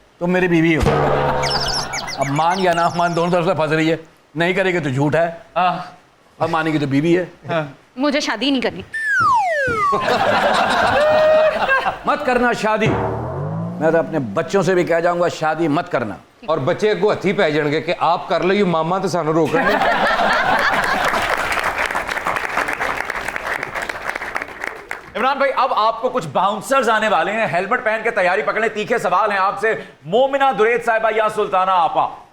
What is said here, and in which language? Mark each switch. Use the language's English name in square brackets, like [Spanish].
[Hindi] तुम मेरी बीवी हो, अब मान या ना मान दोनों तरफ से फंस रही है। नहीं करेगी तो झूठ है, अब मानेगी तो बीवी है। मुझे शादी नहीं करनी। मत करना शादी। मैं तो अपने बच्चों से भी कह जाऊंगा शादी मत करना। [Punjabi] ਔਰ ਬੱਚੇ ਅੱਗੋਂ ਹੱਥੀ ਪੈ ਜਾਣਗੇ ਕਿ ਆਪ ਕਰ ਲਈਓ, ਮਾਮਾ ਤੇ ਸਾਨੂੰ ਰੋਕਣ ਨਹੀਂ। [Hindi] इमरान भाई अब आपको कुछ बाउंसर्स आने वाले हैं, हेलमेट पहन के तैयारी पकड़े। तीखे सवाल हैं आपसे। मोमिना दुरैद साहिबा या सुल्ताना आपा?